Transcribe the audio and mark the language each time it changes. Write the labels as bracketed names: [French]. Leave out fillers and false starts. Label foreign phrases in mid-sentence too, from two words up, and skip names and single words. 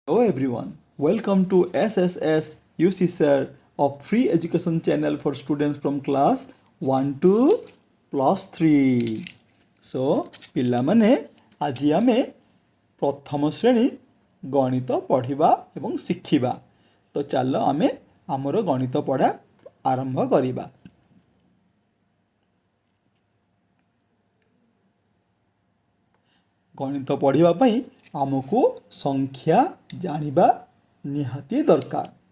[English] Hello everyone, welcome to SSS UC Sir, a free education channel for students from class 1 to plus 3. So, [Odia] ପିଲାମାନେ ଆଜି ଆମେ ପ୍ରଥମ ଶ୍ରେଣୀ ଗଣିତ ପଢ଼ିବା ଏବଂ ଶିଖିବା। ତ ଚାଲ ଆମେ ଆମର ଗଣିତ ପଢ଼ା ଆରମ୍ଭ କରିବା। ଗଣିତ ପଢ଼ିବା ପାଇଁ ଆମକୁ ସଂଖ୍ୟା ଜାଣିବା ନିହାତି ଦରକାର।